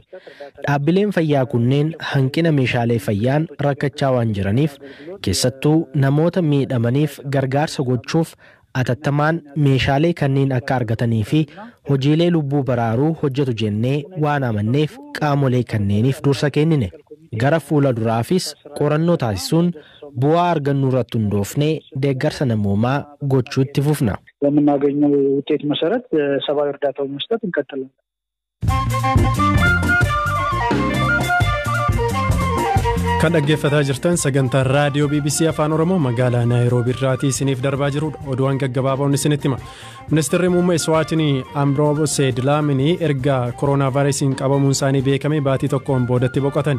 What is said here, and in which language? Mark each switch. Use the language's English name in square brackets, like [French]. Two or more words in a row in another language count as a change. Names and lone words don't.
[Oromo] Dhaabbileen fayyaa kunneen hanqina meeshaalee fayyaan rakkachaa waan jiraniif keessattuu namoota miidhamaniif gargaarsa gochuuf atattamaan meeshaalee kanneen akka argatanii fi hojiilee lubbuu baraaruu hojjetu jennee waan amanneef qaamolee kanneeniif dursa kennine. Gara fuula duraafis qorannoo taasisuun bu'aa argannuu irratti hundoofnee deeggarsa namoomaa gochuu itti fufna. [Amharic] በምናገኘው ውጤት መሰረት ሰብአዊ እርዳታውን መስጠት እንቀጥላለን። [Oromo] Kan dhaggeeffataa jirtan sagantaa raadiyoo BBC Afaan Oromoo magaalaa Naayiroobii irraatii isiniif darbaa jirudha. Oduuwwan gaggabaaboon isinitti hima. Ministeerri muummee Iswaatinii Ambrose Dlamini erga kooroonaa vaayirasiin qabamuun isaanii beekame baatii tokkoon boodatti boqotan.